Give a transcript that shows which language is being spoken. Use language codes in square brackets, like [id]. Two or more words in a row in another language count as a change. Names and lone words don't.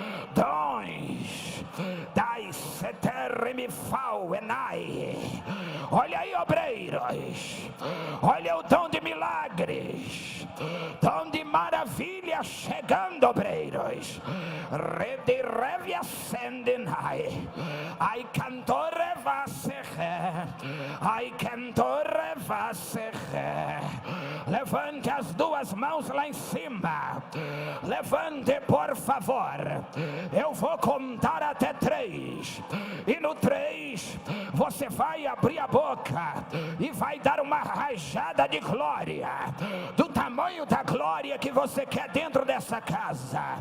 [pt] Dai seteremifau enai. Olha aí, obreiros. Olha o dom de milagres. Dom de maravilha chegando, obreiros. Rede revia ascendenai. Ai cantore vaserre. Ai cantore vaserre. Levante as duas mãos lá em cima. Levante, por favor. Eu vou contar até 3. E no 3 você vai abrir a boca e vai dar uma rajada de glória, do tamanho da glória que você quer dentro dessa casa.